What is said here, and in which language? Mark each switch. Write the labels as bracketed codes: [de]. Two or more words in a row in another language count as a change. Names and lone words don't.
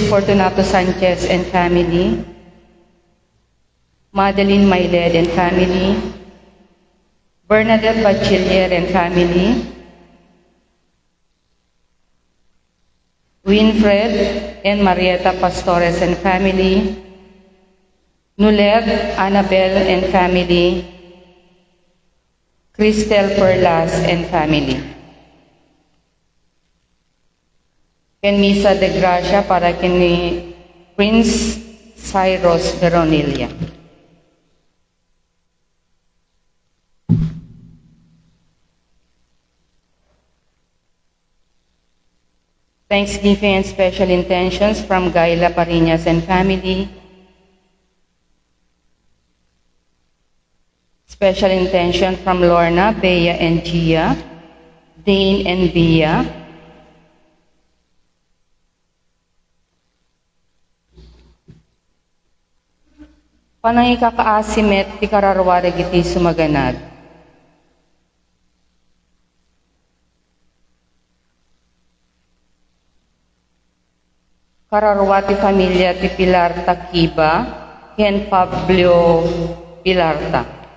[en] Fortunato Sanchez and family, Madeline Mayled and family, Bernadette Bachiller and family, Winfred and Marietta Pastores and family, Nulet, Annabelle and family, Cristel Perlas and family. [ilo] Ken Misa de Gracia para kini Prince Cyrus Veronilla. [en] Thanksgiving and special intentions from Gaila Parinas and family. Special intention from Lorna, Bea and Gia, Dane and Bia, [ilo] panang ikakaasimet ti kararwari iti sumaganad. Kararwati pamilya ti Pilarta Kiba, ken Pablo Pilarta.